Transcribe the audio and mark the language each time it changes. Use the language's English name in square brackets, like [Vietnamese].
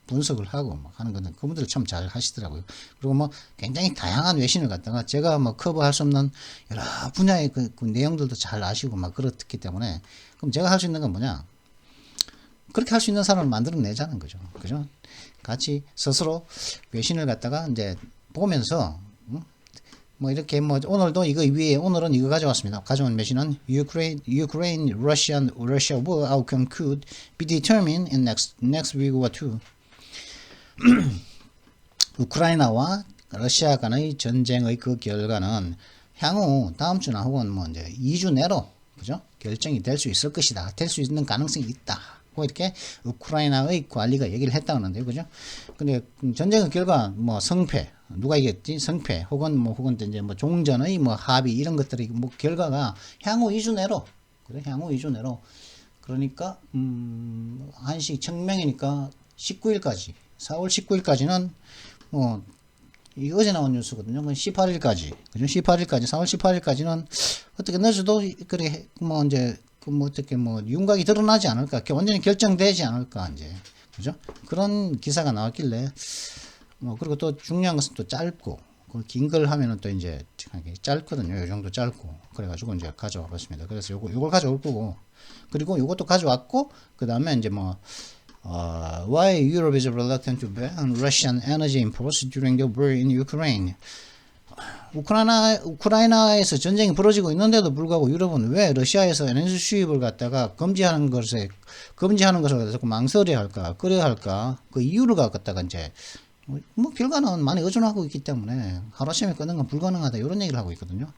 [Korean] 분석을 하고 막 하는 거는 그분들 참 잘 하시더라고요. 그리고 뭐 굉장히 다양한 외신을 갖다가 제가 뭐 커버할 수 없는 여러 분야의 그 내용들도 잘 아시고 막 그렇기 때문에 그럼 제가 할 수 있는 건 뭐냐? 그렇게 할 수 있는 사람을 만들어내자는 거죠. 그죠? 같이 스스로 외신을 갖다가 이제 보면서, 뭐 이렇게 뭐 오늘도 이거 위에 오늘은 이거 가져왔습니다. 가져온 외신은 [English] Ukraine Russia war outcome could be determined in next week or two. [Korean] 우크라이나와 러시아 간의 전쟁의 그 결과는 향후 다음 주나 혹은 뭐 이제 2주 내로 그죠? 결정이 될 수 있을 것이다. 될 수 있는 가능성이 있다. 이렇게 우크라이나의 관리가 얘기를 했다는데요, 그죠? 근데 전쟁의 결과 뭐 성패 누가 이겼지? 성패 혹은 이제 뭐 종전의 뭐 합의 이런 것들이 뭐 결과가 향후 2주 내로 그래 향후 2주 내로 그러니까 한시 청명이니까 19일까지 4월 19일까지는 뭐 이 어제 나온 뉴스거든요. 18일까지 그죠? 18일까지 4월 18일까지는 어떻게 늦어도 그래 뭐 이제 뭐 어떻게 뭐 윤곽이 드러나지 않을까, 완전히 결정되지 않을까 이제 그죠? 그런 기사가 나왔길래 뭐 그리고 또 중요한 것은 또 짧고 긴 걸 하면은 또 이제 짧거든요. 이 정도 짧고 그래가지고 이제 가져와 봤습니다. 그래서 요걸 가져올 거고 그리고 요것도 가져왔고 그 다음에 이제 뭐 [English] why Europe is reluctant to ban Russian energy imports during the war in Ukraine. [Korean] 우크라이나에서 전쟁이 벌어지고 있는데도 불구하고 유럽은 왜 러시아에서 에너지 수입을 갖다가 금지하는 것을 자꾸 망설여 할까, 꺼려 할까, 그 이유를 갖다가 이제, 뭐, 결과는 많이 의존하고 있기 때문에 하루아침에 끊는 건 불가능하다, 이런 얘기를 하고 있거든요.